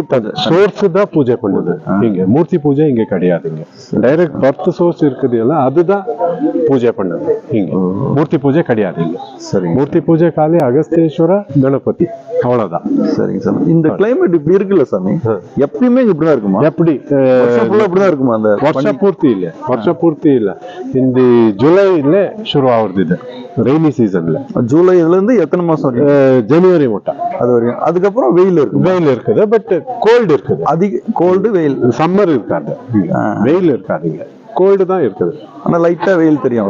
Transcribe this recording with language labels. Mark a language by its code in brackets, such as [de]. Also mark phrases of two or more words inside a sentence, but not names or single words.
[ta] சோர்ஸ் தான் பூஜை பண்ணுது. இங்க மூர்த்தி பூஜை இங்க கிடையாதுங்க. [en] direct birth source [ta] இருக்குது இல்ல, அதுதான் பூஜை பண்ணுது. இங்க மூர்த்தி பூஜை கிடையாது. இங்க சரி, மூர்த்தி பூஜை காலி அகஸ்தீஸ்வர கணபதி, அவ்வளவுதான். சரிங்க சாமி. இந்த கிளைமேட் இப்படி இருக்குல்ல சாமி, எப்பயுமே இப்படிதான் இருக்குமா? எப்படி அப்படிதான் இருக்குமா? அந்த [kn] ವರ್ಷ ಪೂರ್ತಿ ಇಲ್ಲ. [ta] இந்த ஜூலைல ಶುರು ஆகுது. இது [en] rainy season [ta] ஜூலைல இருந்து எத்தனை மாசம்? ஜனவரி மட்டும். அது வரைக்கும். அதுக்கப்புறம் வெயில் இருக்குது. [en] but cold [ta] இருக்குது. அதிக கோல்டு, வெயில். சம்மர் இருக்காது, வெயில் இருக்காதுங்க. கோல்டு தான் இருக்குது. ஆனா லைட்டா வெயில் தெரியும்.